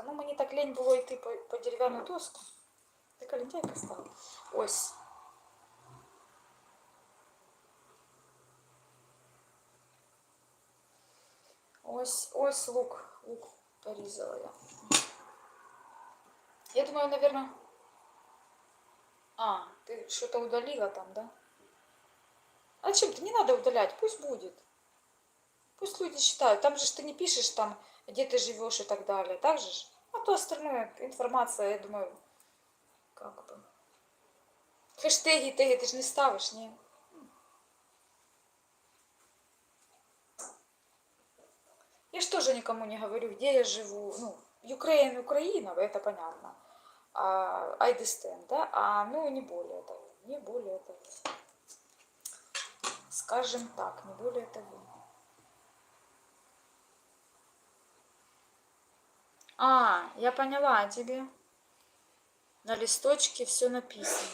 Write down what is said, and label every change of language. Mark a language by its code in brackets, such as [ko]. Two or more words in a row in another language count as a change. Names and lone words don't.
[uk] Ну, мені так лень було йти по дерев'яну доску. Така лентяйка стала. Ось. Ось лук. Лук порізала я. Я думаю, [ru] наверное... А, ты что-то удалила там, да? А чем-то не надо удалять, пусть будет. Пусть люди читают. Там же ты не пишешь, там, где ты живешь и так далее. Так же? А то остальное, информация, я думаю, как бы. Хэштеги, теги ты же не ставишь, не? Я же тоже никому не говорю, где я живу. Ну, Украина, это понятно. [en] I understand, [ru] да? Ну, не более того. Не более того. Скажем так, не более того. А, я поняла тебе. На листочке все написано.